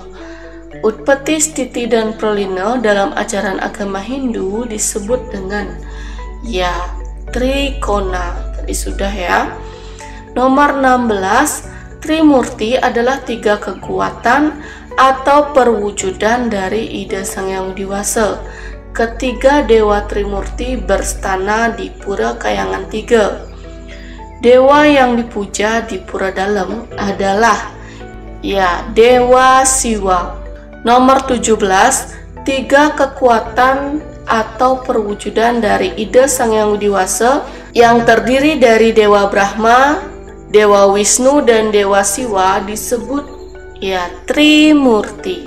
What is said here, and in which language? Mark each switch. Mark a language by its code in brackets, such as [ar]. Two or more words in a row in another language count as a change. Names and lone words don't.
[id] Utpati, Stiti, dan Pralina dalam ajaran agama Hindu disebut dengan Trikona. Tadi sudah ya. Nomor 16, Trimurti adalah 3 kekuatan atau perwujudan dari ide Sang Yang Widiwasa. Ketiga dewa Trimurti berstana di Pura Kayangan 3. Dewa yang dipuja di Pura Dalam adalah Dewa Siwa. Nomor 17, 3 kekuatan atau perwujudan dari ide Sang Yang Widiwasa yang terdiri dari Dewa Brahma, Dewa Wisnu, dan Dewa Siwa disebut Trimurti.